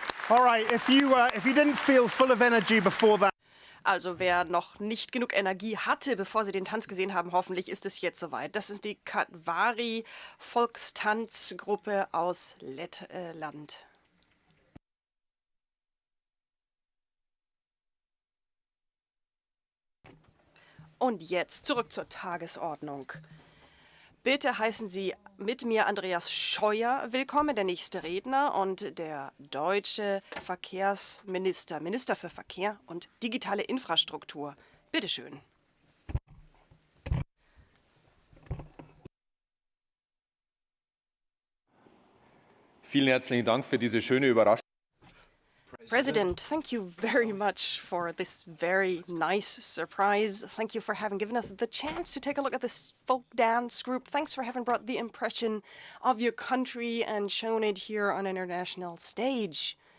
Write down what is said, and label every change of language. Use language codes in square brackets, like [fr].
[en] All right, if you didn't feel full of energy before that, [de] Also wer noch nicht genug Energie hatte, bevor sie den Tanz gesehen haben, hoffentlich ist es jetzt soweit. Das ist die Katvari Volkstanzgruppe aus Lettland. Und jetzt zurück zur Tagesordnung. Bitte heißen Sie mit mir Andreas Scheuer willkommen, der nächste Redner und der deutsche Verkehrsminister, Minister für Verkehr und digitale Infrastruktur. Bitte schön. Vielen herzlichen Dank für diese schöne Überraschung. [en] President, thank you very much for this very nice surprise. Thank you for having given us the chance to take a look at this folk dance group. Thanks for having brought the impression of your country and shown it here on an international stage.